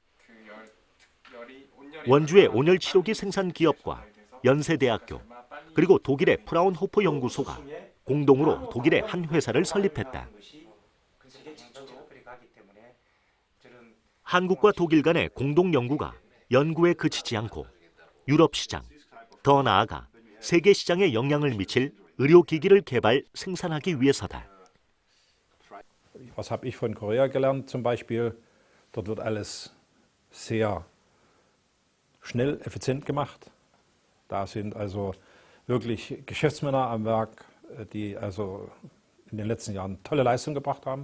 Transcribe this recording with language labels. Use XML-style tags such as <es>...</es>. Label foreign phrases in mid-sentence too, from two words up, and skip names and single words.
<ko>원주의 온열치료기 생산 기업과 연세대학교 그리고 독일의 프라운호퍼 연구소가 공동으로 독일의 한 회사를 설립했다. 한국과 독일 간의 공동 연구가 연구에 그치지 않고 유럽 시장, 더 나아가 세계 시장에 영향을 미칠 의료기기를 개발, 생산하기 위해서다.</ko> <de>Was habe ich von Korea gelernt zum Beispiel? Dort wird alles sehr schnell, effizient gemacht. Da sind also wirklich Geschäftsmänner am Werk, die also in den letzten Jahren tolle Leistung gebracht haben.</de>